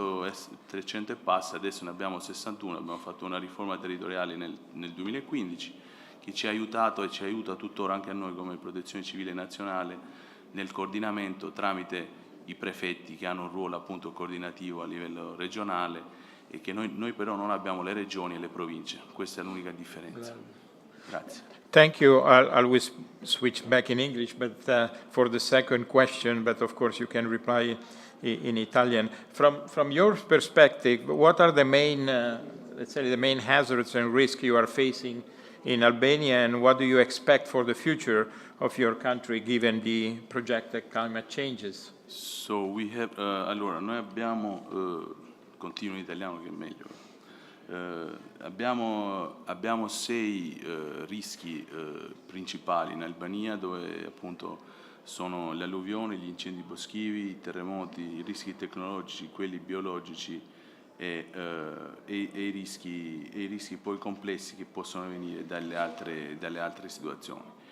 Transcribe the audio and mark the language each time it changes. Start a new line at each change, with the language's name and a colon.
Italian: e passa, adesso ne abbiamo 61, abbiamo fatto una riforma territoriale nel 2015 che ci ha aiutato e ci aiuta tuttora anche a noi come Protezione Civile Nazionale nel coordinamento tramite i prefetti, che hanno un ruolo appunto coordinativo a livello regionale, e che noi però non abbiamo le regioni e le province. Questa è l'unica differenza. Grazie.
English: Thank you. I'll switch back in English, but for the second question, but of course you can reply in Italian. From your perspective, what are the main, let's say, the main hazards and risks you are facing in Albania, and what do you expect for the future of your country given the projected climate changes? So we have,
Italian: allora, noi abbiamo, continuo in italiano che è meglio. Abbiamo 6 rischi principali in Albania, dove appunto sono le alluvioni, gli incendi boschivi, i terremoti, i rischi tecnologici, quelli biologici e i rischi poi complessi che possono venire dalle altre situazioni.